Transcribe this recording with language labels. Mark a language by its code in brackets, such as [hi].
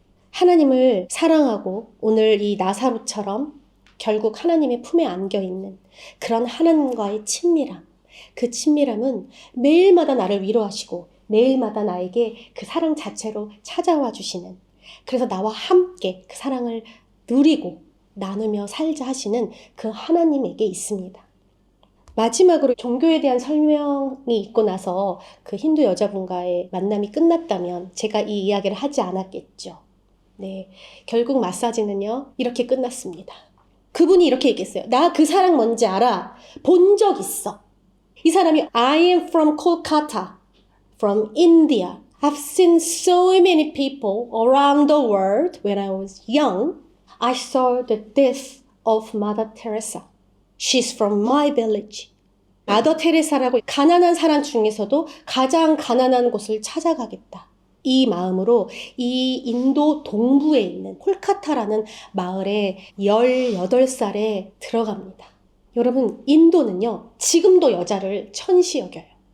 [ko] 하나님을 사랑하고 오늘 이 나사로처럼 결국 하나님의 품에 안겨있는 그런 하나님과의 친밀함, 그 친밀함은 매일마다 나를 위로하시고 매일마다 나에게 그 사랑 자체로 찾아와 주시는, 그래서 나와 함께 그 사랑을 누리고 나누며 살자 하시는 그 하나님에게 있습니다. 마지막으로 종교에 대한 설명이 있고 나서 그 힌두 여자분과의 만남이 끝났다면 제가 이 이야기를 하지 않았겠죠. 네, 결국 마사지는요 이렇게 끝났습니다. 그분이 이렇게 얘기했어요. 나 그 사람 뭔지 알아. 본 적 있어. 이 사람이 [en] I am from Kolkata, from India. I've seen so many people around the world. When I was young, I saw the death of Mother Teresa. She's from my village. [ko] 마더 테레사라고 가난한 사람 중에서도 가장 가난한 곳을 찾아가겠다. 이 마음으로 이 인도 동부에 있는 콜카타라는 마을에 18살에 들어갑니다. 여러분, 인도는요, 지금도 여자를 천시 여겨요.